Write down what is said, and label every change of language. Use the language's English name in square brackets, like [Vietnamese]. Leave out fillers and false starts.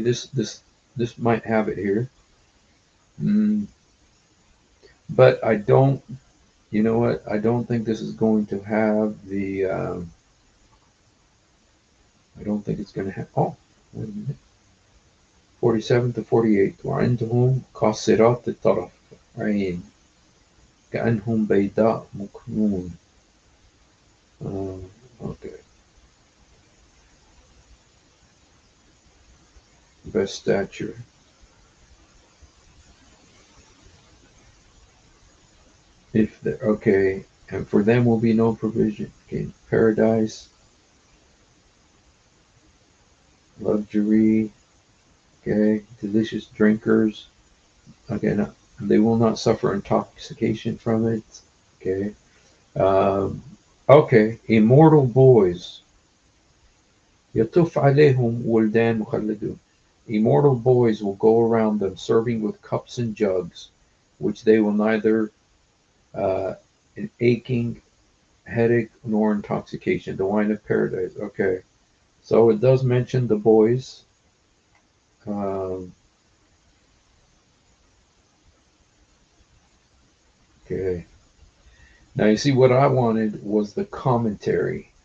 [English] This might have it here. Mm, but I don't. You know what? I don't think this is going to have the. I don't think it's going to have. Oh, wait a minute. 47 to 48. [Arabic] وعندهم قاصرات الطرف عين كأنهم بيضاء مكنون. [English] Okay. Best stature. If the okay, and for them will be no provision. Okay. Paradise, luxury. Okay. Delicious drinkers. Okay. No, they will not suffer intoxication from it. Okay. Um, okay. Immortal boys. [Arabic] يطوف عليهم ولدان مخلدون. [English] Immortal boys will go around them serving with cups and jugs, which they will neither an aching headache nor intoxication. The wine of paradise. Okay, so it does mention the boys. Um, okay, now you see what I wanted was the commentary.